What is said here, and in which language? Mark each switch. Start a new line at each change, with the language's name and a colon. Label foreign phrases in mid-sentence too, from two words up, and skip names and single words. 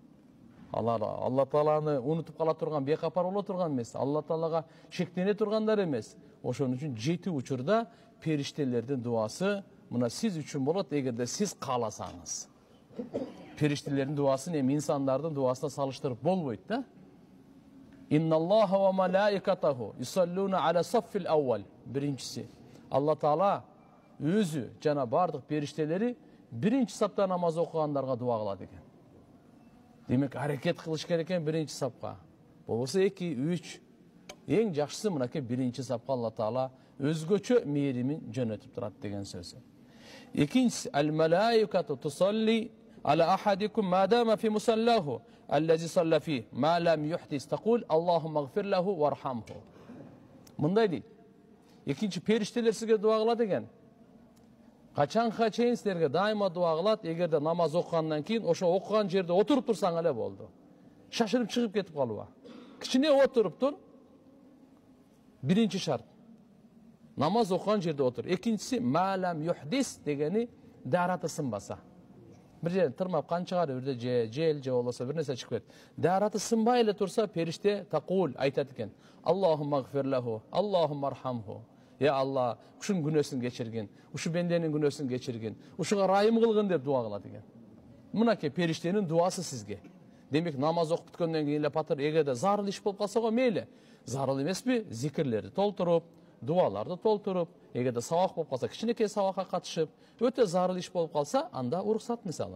Kyrgyz: Алла Тааланы унутуп кала турган, бейкапар боло турган эмес. Алла Таалага шектене тургандар эмес. Ошон үчүн 7 учурда периштелердин дуасы мына сиз үчүн болот, эгерде сиз кааласаңыз. Периштелердин дуасын эми инсандардын дуасына салыштырып болбойт да.
Arabic: إن الله وملائكته يصلون على الصف الأول.
Kyrgyz: Биринчиси,
Arabic: الله تعالى
Kyrgyz: өзү жана бардык периштелери биринчи сапта намаз окугандарга дуа кылат экен. Демек аракет кылыш керек экен биринчи сапка. Болбосо 2, 3. Эң жакшысы мынакей биринчи сапка
Arabic: الله تعالى
Kyrgyz: өзгөчө мээримин жөнөтүп турат деген сөзү. Экинчиси,
Arabic: الملائكة تصلي على أحدكم ما دام في مصلاه الذي صلى فيه ما لم يحدث تقول اللهم اغفر له وارحمه.
Kyrgyz: Мындай дейт. Экинчи, периштелер сизге дуа кылат экен. Качанга чейин силерге дайыма дуа кылат, эгерде намаз окугандан кийин ошо окуган жерде отуруп турсаң эле болду. Шашырып чыгып кетип калба. Кичине отуруп тур. Биринчи шарт. Намаз окуган жерде отур. Экинчиси,
Arabic: ما لم يحدث
Kyrgyz: дегени дараты сынбаса. Бир жерден тырмап кан чыгары, бирде жел же болбосо бир нерсе чыгып кетет. Дараты сынбай эле турса, периште тaqul айтат экен.
Arabic: اللهم اغفر له اللهم ارحمه. يا الله,
Kyrgyz: ушунун күнөөсүн кечиргин, ушу бенденин күнөөсүн кечиргин, ушуга райым кылгын деп дуа кылат экен. Мынакей периштенин дуасы сизге. Демек намаз окуп бүткөндөн кийин эле патыр, эгерде зарыл иш болуп калса го мейли. Зарыл эмеспи? Зикирлерди толтуруп, дуаларды толтуруп, эгерде сабак болуп калса, кичинекей сабакка катышып, өтө зарыл иш болуп калса, анда уруксат мисалы.